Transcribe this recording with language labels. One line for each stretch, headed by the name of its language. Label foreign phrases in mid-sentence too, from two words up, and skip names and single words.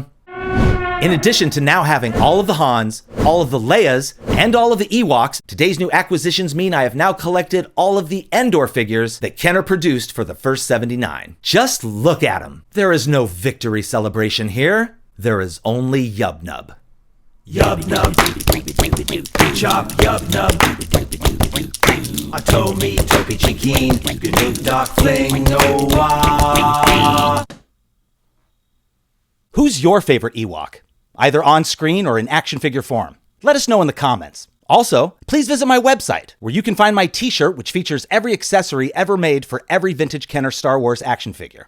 English: In addition to now having all of the Hans, all of the Leias, and all of the Ewoks, today's new acquisitions mean I have now collected all of the Endor figures that Kenner produced for the first 79. Just look at them. There is no victory celebration here. There is only Yub Nub. Yub nub, chop yub nub. Atomi, topi chikin, gnuk doc fling noah. Who's your favorite Ewok? Either on screen or in action figure form? Let us know in the comments. Also, please visit my website, where you can find my t-shirt, which features every accessory ever made for every vintage Kenner Star Wars action figure.